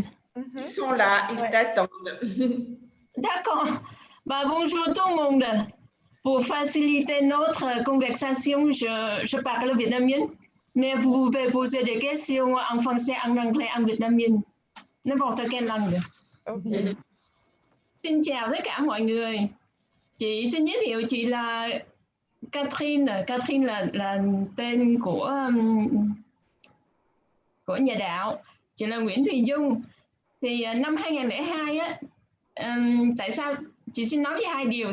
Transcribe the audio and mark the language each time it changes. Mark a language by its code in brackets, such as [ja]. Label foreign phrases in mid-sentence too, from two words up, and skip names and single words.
[fr] Ils sont là, ils t'attendent. D'accord. Bah, bonjour tout le monde. Pour faciliter notre conversation, je parle vietnamien. Mais vous pouvez poser des questions en français, en anglais, en vietnamien. N'importe quelle langue. Okay. [vi] Xin chào tất cả mọi người. Chị xin giới thiệu chị là Catherine. Catherine là tên của nhà đạo. Chị là Nguyễn Thùy Dung. Thì năm 2002 á, tại sao chị xin nói với hai điều.